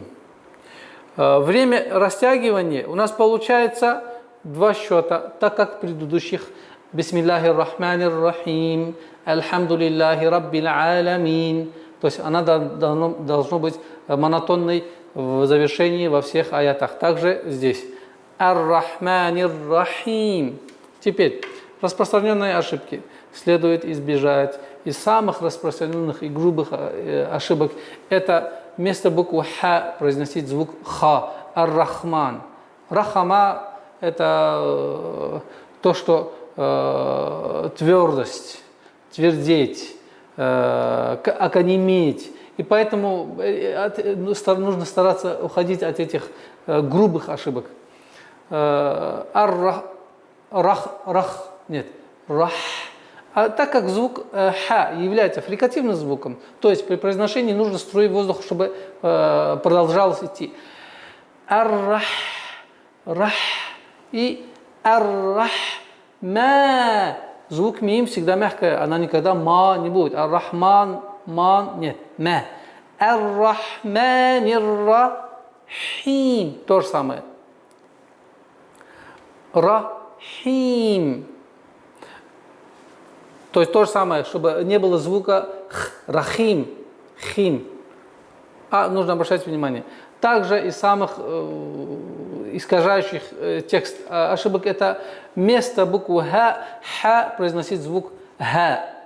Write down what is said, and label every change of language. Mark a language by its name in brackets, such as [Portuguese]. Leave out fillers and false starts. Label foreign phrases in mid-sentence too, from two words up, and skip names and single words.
[Russian] Время растягивания у нас получается 2 счета, так как в предыдущих [Arabic] بسم الله الرحمن الرحيم، الحمد لله رب العالمين. [Russian] То есть она должно быть монотонной в завершении во всех аятах. Также здесь. [Arabic] الرحمن الرحيم. [Russian] Теперь распространенные ошибки следует избежать. Из самых распространенных и грубых ошибок это вместо буквы Ха произносить звук Ха. [Arabic] Ар-Рахман. [Russian] Рахама – это то, что твердость, твердеть, оконеметь. И поэтому нужно стараться уходить от этих грубых ошибок. Ар-Рах, нет, Рах. А так как звук Ха является фрикативным звуком, то есть при произношении нужно струить воздух, чтобы продолжалось идти. Ар-Рах, Рах и Ар-Рах. Ма. Звук мим всегда мягкая, она никогда ма не будет. Ар-Рахман, ман, нет, ма. Ар-Рахманир-Рахим. То же самое. [Arabic] Рахим. [Russian] То есть то же самое, чтобы не было звука х, рахим, хим. Нужно обращать внимание. Также из самых искажающих текст ошибок это вместо буквы Ха произносить звук Ха.